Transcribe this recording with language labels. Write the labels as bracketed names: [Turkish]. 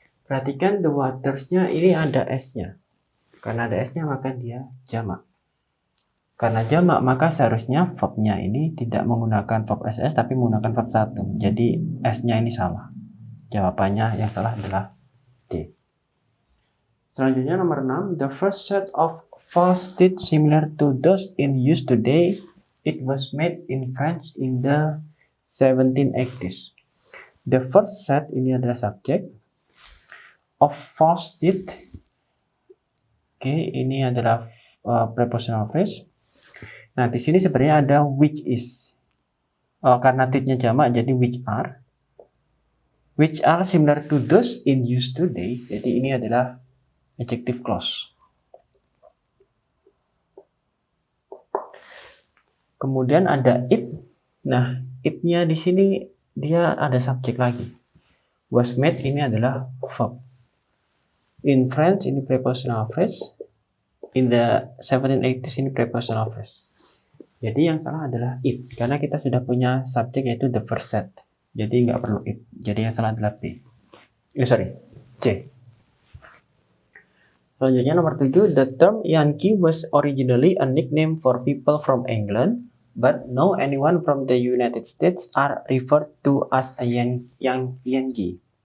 [Indonesian] Perhatikan [English] the waters- [Indonesian] nya ini ada S-nya. Karena ada S-nya maka dia jamak. Karena jamak maka seharusnya verb-nya ini tidak menggunakan verb SS tapi menggunakan verb 1. Jadi S-nya ini salah. Jawabannya yang salah adalah D. Selanjutnya nomor 6. [English] The first set of false teeth similar to those in use today, it was made in France in the 1780s. The first set [Indonesian] ini adalah subjek. [English] Of false teeth. [Indonesian] Oke, ini adalah prepositional phrase. Nah, di sini sebenarnya ada [English] which is. [Indonesian] Karena teeth-nya jamak jadi [English] which are. Which are similar to those in use today. [Indonesian] Jadi ini adalah adjective clause. Kemudian ada it. Nah, it-nya di sini dia ada subjek lagi. [English] Was made [Indonesian] ini adalah verb. [English] In French [Indonesian] ini prepositional phrase. [English] In the 1780s [Indonesian] ini prepositional phrase. Jadi yang salah adalah it. Karena kita sudah punya subjek yaitu [English] the first set. [Indonesian] Jadi nggak perlu it. Jadi yang salah adalah B. C. Selanjutnya nomor 7. [English] The term Yankee was originally a nickname for people from England. But now anyone from the United States are referred to as a Yankee.